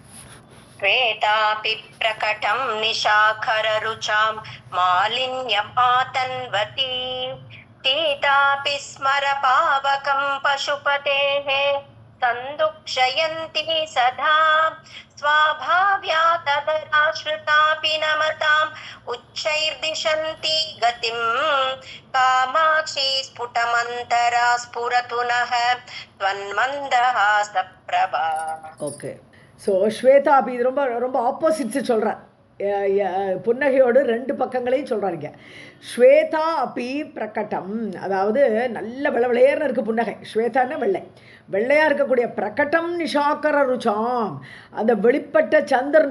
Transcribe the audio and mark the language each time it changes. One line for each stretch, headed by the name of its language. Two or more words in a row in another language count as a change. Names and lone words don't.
Sanskrit: श्वेतापि प्रकटं निशाखररुचां मालिन्यपातन्वती तीतापि स्मरपावकं पशुपतेः सन्दुक्षयन्ती सदा स्वाभाव्या तदराश्रितापि नमताम् उच्चैर्दिशन्ती गतिं कामाक्षी स्फुटमन्तरा स्फुरतु नः त्वन्मन्दहासप्रभा.
English: okay, so
Tamil: ஸ்வேதா அப்படி இது ரொம்ப ரொம்ப ஆப்போசிட்ஸு சொல்கிறார். புன்னகையோடு ரெண்டு பக்கங்களையும் சொல்கிறாருங்க.
Sanskrit: श्वेता अपि प्रकटं,
Tamil: அதாவது நல்ல வெள்ளையர்னு இருக்குது புன்னகை. ஸ்வேதான்னா வெள்ளை, வெள்ளையாக இருக்கக்கூடிய
Sanskrit: प्रकटं निशाकर रुचाम्,
Tamil: அந்த வெளிப்பட்ட சந்திரன்.